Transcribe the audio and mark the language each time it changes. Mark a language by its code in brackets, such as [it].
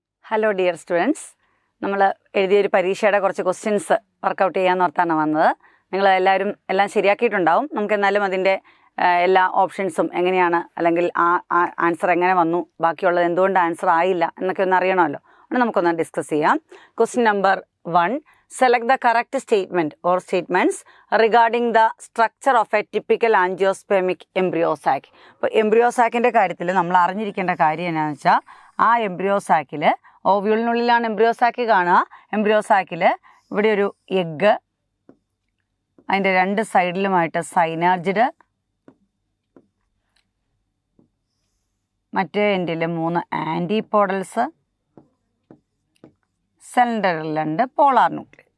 [ml] Hello dear students, നമ്മൾ എഴുതിയൊരു പരീക്ഷയുടെ കുറച്ച് ക്വസ്റ്റ്യൻസ് വർക്കൗട്ട് ചെയ്യാമെന്ന് ഓർത്താണ് വന്നത്. നിങ്ങൾ എല്ലാവരും എല്ലാം ശരിയാക്കിയിട്ടുണ്ടാവും. നമുക്ക് എന്നാലും അതിൻ്റെ എല്ലാ ഓപ്ഷൻസും എങ്ങനെയാണ്, അല്ലെങ്കിൽ ആൻസർ എങ്ങനെ വന്നു, ബാക്കിയുള്ളത് എന്തുകൊണ്ട് ആൻസർ ആയില്ല എന്നൊക്കെ ഒന്ന് അറിയണമല്ലോ. അതുകൊണ്ട് നമുക്കൊന്ന് ഡിസ്കസ് ചെയ്യാം. [en] Question number 1, select the correct statement or statements regarding the structure of a typical angiospermic embryo sac. [ml] ഇപ്പോൾ എംബ്രിയോ സാക്കിൻ്റെ കാര്യത്തിൽ നമ്മൾ അറിഞ്ഞിരിക്കേണ്ട കാര്യം എന്താണെന്ന് വെച്ചാൽ, ആ എംബ്രിയോ സാക്കിൽ ഓവ്യൂളിനുള്ളിലാണ് എംബ്രിയോ സാക്ക് കാണുക. എംബ്രിയോ സാക്കിൽ ഇവിടെ ഒരു എഗ്ഗ്, അതിൻ്റെ രണ്ട് സൈഡിലുമായിട്ട് സൈനാർജിഡ്, മറ്റേ എൻഡിൽ 3 ആൻറ്റിപോഡൽസ്, സെൻറ്ററിൽ 2 പോളാർ ന്യൂക്ലിയസ്.